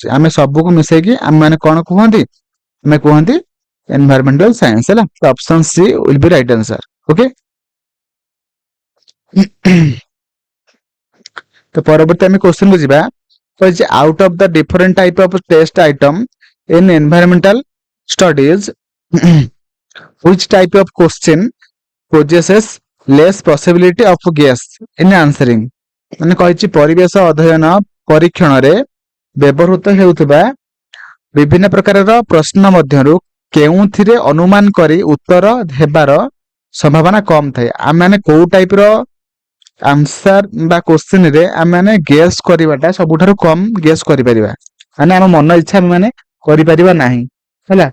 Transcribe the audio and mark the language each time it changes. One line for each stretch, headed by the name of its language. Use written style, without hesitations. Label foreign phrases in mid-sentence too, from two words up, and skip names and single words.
Odia: ଆମେ ସବୁକୁ ମିଶେଇକି ଆମେ ମାନେ କଣ କୁହନ୍ତି ଆମେ କୁହନ୍ତି
English: environmental science
Odia: ହେଲା। ତ
English: option C will be right answer.
Odia: ଓକେ। ତ ପରବର୍ତ୍ତୀ ଆମେ କ୍ୱେଶ୍ଚନ କୁ ଯିବା।
English: କହିଛି out of the different type of test item in environmental studies which type of question possesses less possibility of guess in answering,
Odia: ମାନେ କହିଛି ପରିବେଶ ଅଧ୍ୟୟନ ପରୀକ୍ଷଣରେ ବ୍ୟବହୃତ ହେଉଥିବା ବିଭିନ୍ନ ପ୍ରକାରର ପ୍ରଶ୍ନ ମଧ୍ୟରୁ କେଉଁଥିରେ ଅନୁମାନ କରି ଉତ୍ତର ହେବାର ସମ୍ଭାବନା କମ ଥାଏ। ଆମେ ମାନେ କୋଉ ଟାଇପ ର ଆନ୍ସର ବା କ୍ୱେଶ୍ଚିନ ରେ ଆମେ ମାନେ ଗେସ୍ କରିବାଟା ସବୁଠାରୁ କମ ଗେସ୍ କରିପାରିବା, ମାନେ ଆମ ମନ ଇଚ୍ଛା ଆମେ ମାନେ କରିପାରିବା ନାହିଁ ହେଲା।